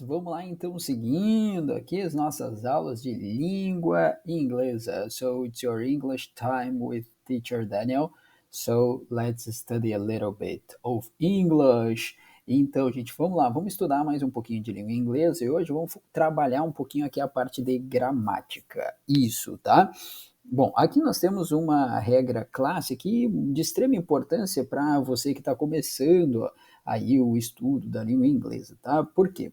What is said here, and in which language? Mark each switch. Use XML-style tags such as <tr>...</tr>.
<pt>Vamos lá então, seguindo aqui as nossas aulas de língua inglesa.</pt> <en>So it's your English time with teacher Daniel. So let's study a little bit of English.</en> <pt>Então, gente, vamos lá, vamos estudar mais um pouquinho de língua inglesa e hoje vamos trabalhar um pouquinho aqui a parte de gramática. Isso, tá? Bom, aqui nós temos uma regra clássica e de extrema importância para você que está começando aí o estudo da língua inglesa, tá? Por quê?</pt>